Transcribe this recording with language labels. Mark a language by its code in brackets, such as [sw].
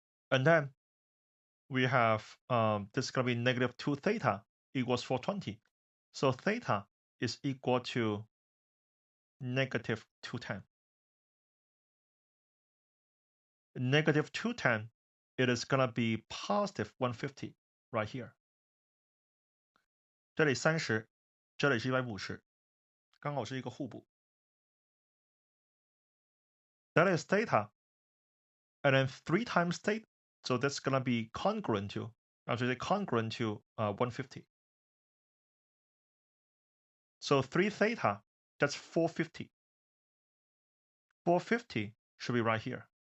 [en] And then we have this is gonna be negative 2 theta equals 420. So theta is equal to negative 210. Negative 210, it is gonna be positive 150 right here. [zh] 这里30，这里是150，刚好是一个互补。 [en] That is theta, and then 3 times theta, so that's gonna be congruent to, actually congruent to 150. So 3 theta, that's 450. 450 should be right here.